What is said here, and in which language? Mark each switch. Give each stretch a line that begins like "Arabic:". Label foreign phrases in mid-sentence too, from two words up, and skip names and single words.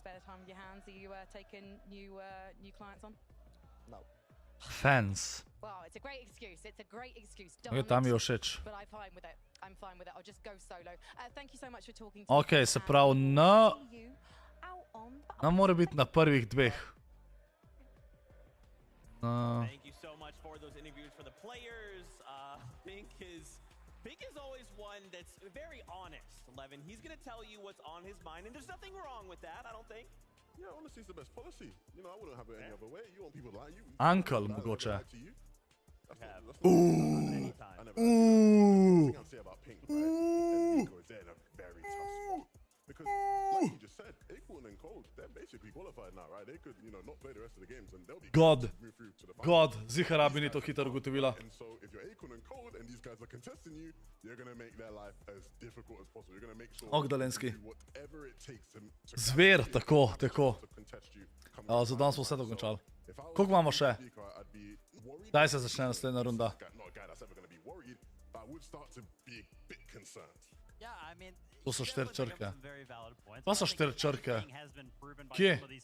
Slovenian: Fans. Ok, tam je všeč. Ok, se pravi, ne more biti na prvih dveh.
English: Pink is always one that's very honest, Levin. He's going to tell you what's on his mind, and there's nothing wrong with that, I don't think. Yeah, honesty is the best policy. You know, I wouldn't have it any other way. You want people to lie you.
Slovenian: Uncle, mogoče.
English: Because, like you just said, Acorn and Cold, they're basically qualified now, right? They could, you know, not play the rest of the games and they'll be move through to the final.
Slovenian: Zihar Abi ni to hitro ugotovila.
English: And so, if you're Acorn and Cold and these guys are contesting you, you're going to make their life as difficult as possible. You're going to make sure
Slovenian: Dolenski.
English: whatever it takes to
Slovenian: Zver, tako. Za danes smo vse to končali. Koliko imamo še? Daj se začne naslednja runda. To so 4 črke. To so 4 črke. Kje?